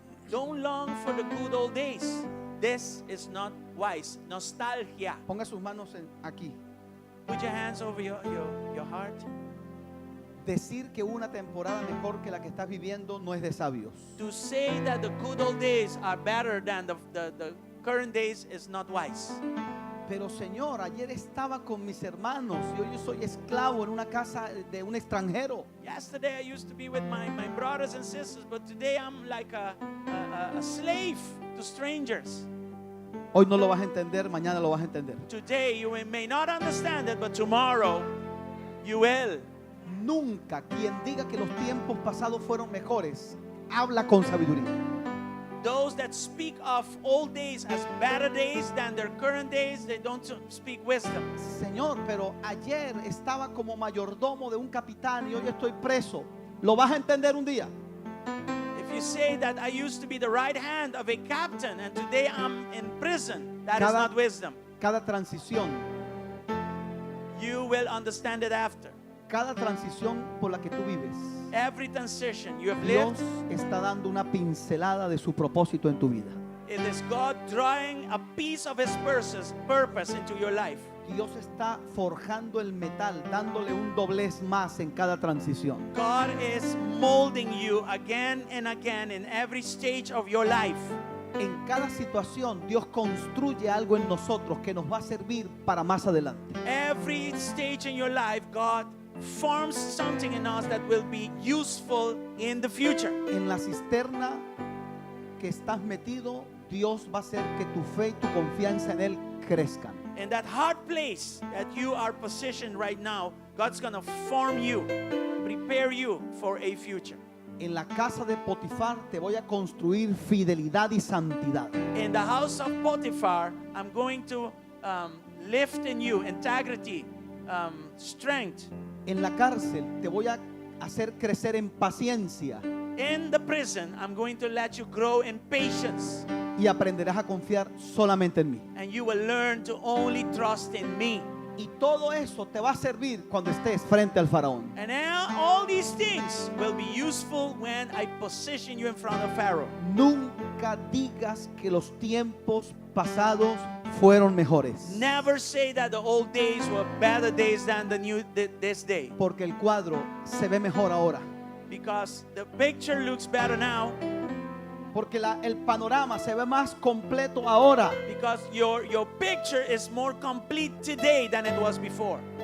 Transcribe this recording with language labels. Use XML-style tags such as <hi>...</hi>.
<en>Don't long for the good old days. This is not wise. Nostalgia.</en> <es>Ponga sus manos aquí.</es> <en>Put your hands over your heart.</en> <es>Decir que una temporada mejor que la que estás viviendo no es de sabios.</es> <en>To say that the good old days are better than the current days is not wise.</en> <es>Pero Señor, ayer estaba con mis hermanos y hoy yo soy esclavo en una casa de un extranjero.</es> <en>Yesterday I used to be with my brothers and sisters, but today I'm like a slave to strangers.</en> <es>Hoy no lo vas a entender, mañana lo vas a entender.</es> <en>Today you may not understand it, but tomorrow you will.</en> <es>Nunca quien diga que los tiempos pasados fueron mejores, habla con sabiduría.</es> <en>Those that speak of old days as better days than their current days, they don't speak wisdom.</en> <es>Señor, pero ayer estaba como mayordomo de un capitán y hoy estoy preso. ¿Lo vas a entender un día?</es> <en>If you say that I used to be the right hand of a captain and today I'm in prison, that is not wisdom.</en> <es>Cada transición,</es> <en>You will understand it after.</en> <es>cada transición por la que tú vives,</es> <en>Every transition you have</en> <es>Dios</es> <en>lived,</en> <es>está dando una pincelada de su propósito en tu vida.</es> <en>it is God drawing a piece of His purpose into your life.</en> <es>Dios está forjando el metal, dándole un doblez más en cada transición.</es> <en>God is molding you again and again in every stage of your life.</en> <es>En cada situación Dios construye algo en nosotros que nos va a servir para más adelante.</es> <en>Every stage in your life, God forms something in us that will be useful in the future.</en> <es>En la cisterna que estás metido, Dios va a hacer que tu fe y tu confianza en Él crezcan.</es> <en>In that hard place that you are positioned right now, God's going to form you, prepare you for a future.</en> <es>En la casa de Potifar te voy a construir fidelidad y santidad.</es> <en>In the house of Potiphar, I'm going to lift in you integrity, strength.</en> <es>En la cárcel te voy a hacer crecer en paciencia</es> <en>In the prison, I'm going to let you grow in patience,</en> <es>y aprenderás a confiar solamente en mí.</es> <en>and you will learn to only trust in me.</en> <es>Y todo eso te va a servir cuando estés frente al faraón.</es> <en>And now all these things will be useful when I position you in front of Pharaoh.</en> <es>Nunca digas que los tiempos pasados fueron mejores.</es> <en>Never say that the old days were better days than this day.</en> <es>Porque el cuadro se ve mejor ahora.</es> <en>Because the picture looks better now.</en> <es>Porque el panorama se ve más completo ahora.</es> <en>Because your picture is more complete today than it was before.</en>